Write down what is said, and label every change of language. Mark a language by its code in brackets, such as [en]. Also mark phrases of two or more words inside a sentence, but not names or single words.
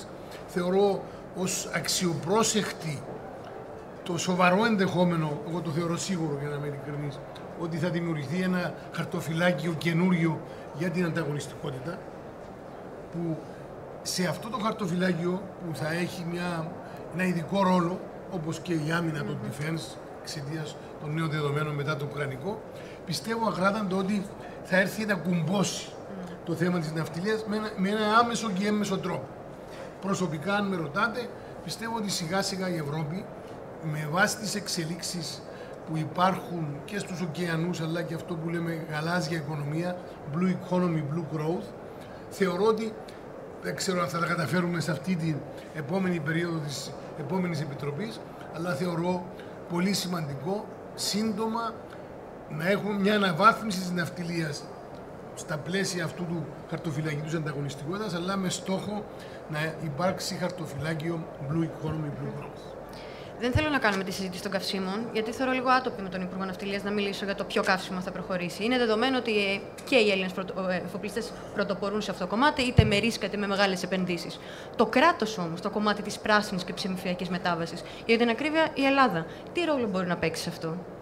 [el] Θεωρώ ως αξιοπρόσεκτη το σοβαρό ενδεχόμενο, εγώ το θεωρώ σίγουρο για να είμαι ειλικρινής, ότι θα δημιουργηθεί ένα χαρτοφυλάκιο καινούριο για την ανταγωνιστικότητα, που σε αυτό το χαρτοφυλάκιο που θα έχει ένα ειδικό ρόλο, όπως και η άμυνα των defense, εξαιτίας των νέων δεδομένων μετά το ουκρανικό, πιστεύω ακράδαντο ότι θα έρθει να κουμπώσει το θέμα της ναυτιλίας με ένα άμεσο και έμμεσο τρόπο. Προσωπικά, αν με ρωτάτε, πιστεύω ότι σιγά σιγά η Ευρώπη, με βάση τις εξελίξεις που υπάρχουν και στους ωκεανούς, αλλά και αυτό που λέμε γαλάζια οικονομία, [en] blue economy, blue growth, [el] θεωρώ ότι, δεν ξέρω αν θα τα καταφέρουμε σε αυτή την επόμενη περίοδο της επόμενης επιτροπής, αλλά θεωρώ πολύ σημαντικό σύντομα να έχουμε μια αναβάθμιση της ναυτιλίας στα πλαίσια αυτού του χαρτοφυλακίου της ανταγωνιστικότητας, αλλά με στόχο να υπάρξει χαρτοφυλάκιο [en] blue economy, blue growth. [el] Δεν θέλω να κάνουμε τη συζήτηση των καυσίμων, γιατί θεωρώ λίγο άτοπη με τον Υπουργό Ναυτιλίας να μιλήσω για το ποιο καύσιμο θα προχωρήσει. Είναι δεδομένο ότι και οι Έλληνες εφοπλιστές πρωτοπορούν σε αυτό το κομμάτι, είτε με ρίσκα είτε με μεγάλες επενδύσεις. Το κράτος όμως, το κομμάτι της πράσινης και ψηφιακής μετάβασης, για την ακρίβεια η Ελλάδα, τι ρόλο μπορεί να παίξει σε αυτό?